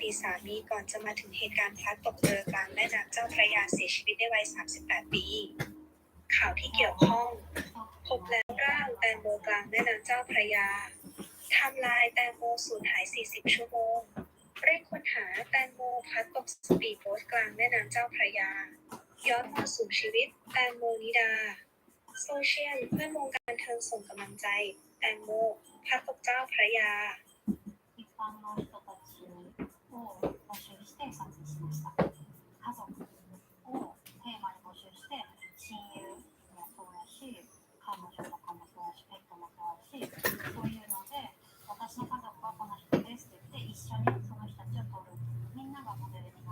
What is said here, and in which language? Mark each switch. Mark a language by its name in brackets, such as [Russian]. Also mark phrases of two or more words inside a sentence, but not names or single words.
[Thai] ดีตสามีก่อนจะมาถึงเหตุการณ์พลัดตกเรือกลางแม่น้ำเจ้าพระยาเสียชีวิตในวัย 38 ปี ข่าวที่เกี่ยวข้อง พบแล้วร่างแตงโมกลางแม่น้ำเจ้าพระยา ไทม์ไลน์แตงโมสูญหาย 40 ชั่วโมง เร่งค้นหาแตงโมพลัดตกสปีดโบ๊ทกลางแม่น้ำเจ้าพระยา ย้อนมาสู่ชีวิตแตงโมนิดา โซเชียลเพื่อนวงการบันเทิงส่งกำลังใจแตงโมพลัดตกเจ้าพระยา [Japanese] 一般の人たちを募集して参加しました。家族をテーマに募集して、親友もそうやし、彼女とかもそうやし、ペットもそうやし、そういうので、私の家族はこの人ですって言って、一緒にその人たちを撮る。みんながモデル